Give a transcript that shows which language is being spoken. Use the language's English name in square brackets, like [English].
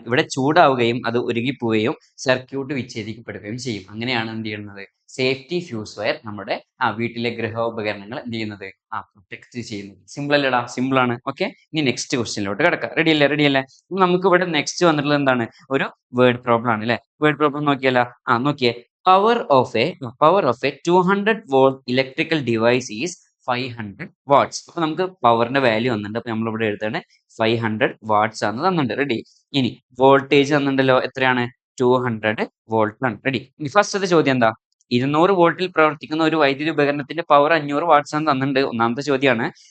[Malayalam] ഇവിടെ ചൂടാവുകയും അത് ഉരുകിപ്പോവുകയും സർക്യൂട്ട് വിച്ഛേദിക്കപ്പെടുകയും ചെയ്യും. അങ്ങനെയാണ് എന്ത് ചെയ്യുന്നത്? സേഫ്റ്റി ഫ്യൂസ് വയർ നമ്മുടെ വീട്ടിലെ ഗൃഹോപകരണങ്ങൾ എന്ത് ചെയ്യുന്നത്? പ്രൊട്ടക്ട് ചെയ്യുന്നത്. സിമ്പിൾ അല്ലേടാ? സിമ്പിൾ ആണ്. ഓക്കെ, ഇനി നെക്സ്റ്റ് ക്വസ്റ്റ്യനിലോട്ട് കിടക്കാം. റെഡി അല്ലേ? റെഡി അല്ലേ? നമുക്ക് ഇവിടെ നെക്സ്റ്റ് വന്നിട്ടുള്ളത് എന്താണ്? ഒരു വേർഡ് പ്രോബ്ലം ആണ് അല്ലെ. Word problem നോക്കിയല്ല. നോക്കിയേ, [English] power of a 200 volt electrical device is 500 watts. [Malayalam] അപ്പൊ നമുക്ക് പവറിന്റെ വാല്യൂ വന്നിട്ടുണ്ട്. അപ്പൊ നമ്മൾ ഇവിടെ എഴുതാണ് 500 വാട്ട്സ് ആണ് തന്നിട്ടുണ്ട്. റെഡി? ഇനി വോൾട്ടേജ് തന്നിട്ടുണ്ടല്ലോ. എത്രയാണ്? 200 വോൾട്ട് ആണ്. റെഡി? ഇനി ഫസ്റ്റത്തെ ചോദ്യം എന്താ? 200 വോൾട്ടിൽ പ്രവർത്തിക്കുന്ന ഒരു വൈദ്യുതി ഉപകരണത്തിന്റെ പവർ 500 വാട്ട്സ് ആണ് തന്നിട്ടുണ്ട്. ഒന്നാമത്തെ ചോദ്യമാണ്.